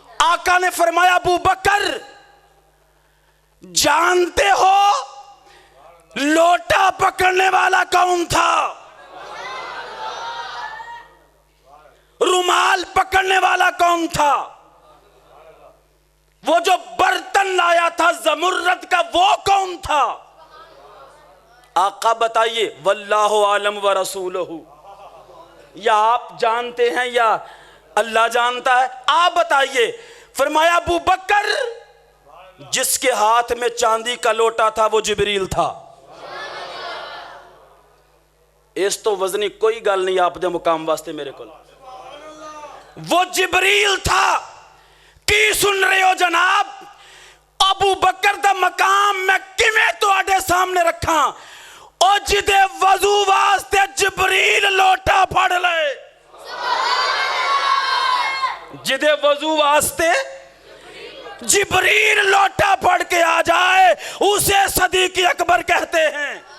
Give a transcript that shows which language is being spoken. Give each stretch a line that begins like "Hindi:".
Urdu: آقا نے فرمایا ابو بکر جانتے ہو لوٹا پکڑنے والا کون تھا؟ رومال پکڑنے والا کون تھا؟ وہ جو برتن لایا تھا زمرد کا وہ کون تھا؟ آقا بتائیے.
Arabic: واللہ عالم ورسولہ.
Urdu: یا آپ جانتے ہیں یا اللہ جانتا ہے؟ آپ بتائیے. فرمایا ابو بکر جس کے ہاتھ میں چاندی کا لوٹا تھا وہ جبریل تھا.
Punjabi: اس تو وزنی کوئی گل نہیں آپ دے مقام واسطے میرے کو.
Urdu: وہ جبریل تھا.
Punjabi: کی سن رہے ہو جناب؟ ابو بکر دا مقام میں کیویں تواڈے سامنے رکھاں؟ او جدے وضو واسطے جبریل لوٹا پھڑ لے، جدے وضو واسطے جبریل لوٹا پڑھ کے آ جائے
Urdu: اسے صدیق اکبر کہتے ہیں.